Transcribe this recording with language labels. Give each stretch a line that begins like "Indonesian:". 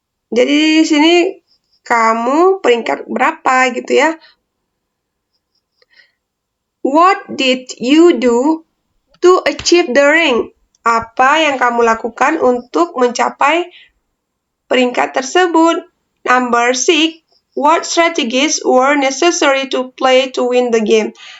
Indonesian: Jadi di sini kamu peringkat berapa gitu ya?
English: What did you do to achieve the rank?
Indonesian: Apa yang kamu lakukan untuk mencapai peringkat tersebut?
English: Number 6, what strategies were necessary to play to win the game?